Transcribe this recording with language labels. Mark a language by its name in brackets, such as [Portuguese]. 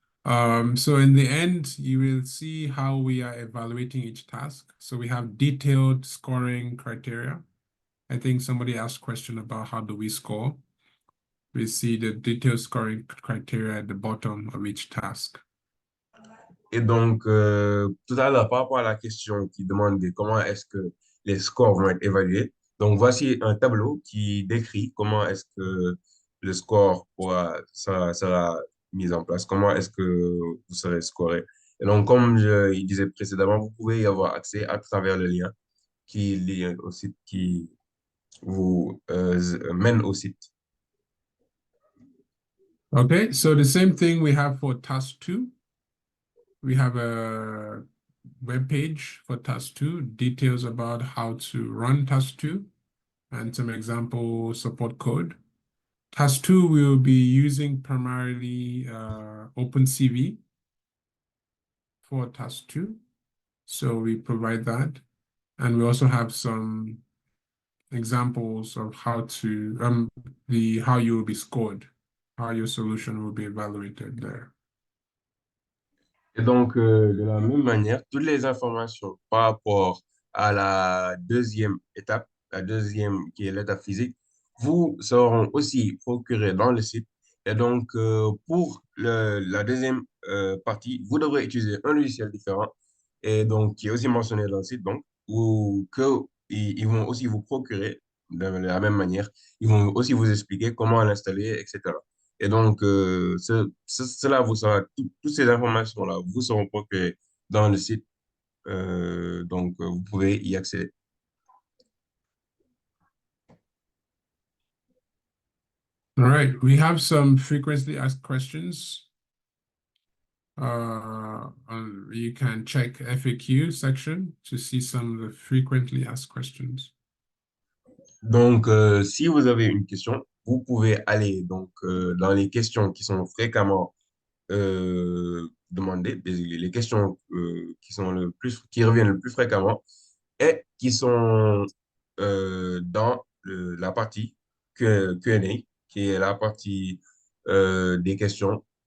[English] So in the end, you will see how we are evaluating each task. So we have detailed scoring criteria. I think somebody asked a question about how do we score. We see the detailed scoring criteria at the bottom of each task. [French] Et donc, tout à l'heure, par rapport à la question qui demandait comment est-ce que les scores vont être évalués, donc voici un tableau qui décrit comment est-ce que le score sera mis en place, comment est-ce que vous serez scoré. Et donc, comme il disais précédemment, vous pouvez y avoir accès à travers le lien qui lie au site qui vous mène au site. [English] Okay, so the same thing we have for task two. We have a web page for task two, details about how to run task two, and some example support code. Task two, we will be using primarily OpenCV for task two. So we provide that. And we also have some examples of how to, how you will be scored, how your solution will be evaluated there. [French] Et donc, de la même manière, toutes les informations par rapport à la deuxième étape, la deuxième qui est l'étape physique, vous seront aussi procurées dans le site. Et donc, pour la deuxième partie, vous devrez utiliser un logiciel différent et donc qui est aussi mentionné dans le site, donc, ou que ils vont aussi vous procurer de la même manière. Ils vont aussi vous expliquer comment l'installer, etc. Et donc, cela vous sera, toutes ces informations-là vous seront procurées dans le site. Donc, vous pouvez y accéder. [English] All right, we have some frequently asked questions. You can check FAQ section to see some of the frequently asked questions. [French] Donc, si vous avez une question, vous pouvez aller donc, dans les questions qui sont fréquemment demandées, les questions qui reviennent le plus fréquemment et qui sont dans la partie Q&A, qui est la partie des questions.